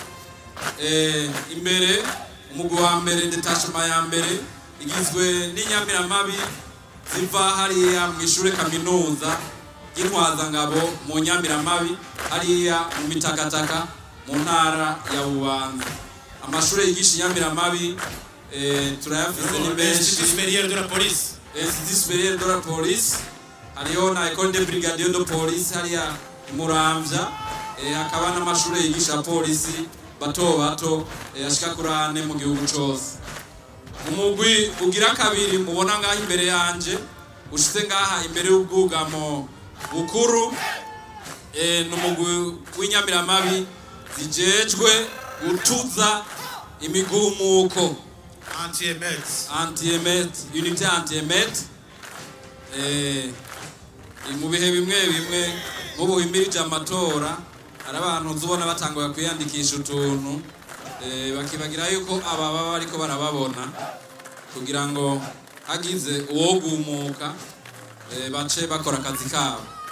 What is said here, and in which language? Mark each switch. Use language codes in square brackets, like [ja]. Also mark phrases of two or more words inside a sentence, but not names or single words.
[rn] Imbere umugwi wa mbere detachement ya mbere igizwe n'inyamiramabi ziva hariya mu ishure kaminuza y'Intwaza Ngabo mu nyamiramabi hariya mu mitakataka mu ntara ya Bubanza. Amashure yigisha inyamiramabi turayafise ni benshi. [fr] Superieur de la police. Superieur de la police. [rn] Hariyo na [fr] école de brigadier de police hariya Muramvya. [rn] Hakaba n'amashure yigisha polisi bato bato ashika kuri 4 mu gihugu cose. Umugwi ugira kabiri mubona ngaha imbere yanje ushitse ngaha imbere y'ubwugamo bukuru n'umugwi w'inyamiramabi zijejwe gutuza imigumuko [fr] anti-emet unité anti-emet [rn] mu bihe bimwe bimwe nk'ubu imirije amatora hari abantu uzubona batanguye kwiyandikisha utuntu bakibagira yuko aba baba ariko barababona kugira ngo hagize uwogumuka bace bakora akazi kabo.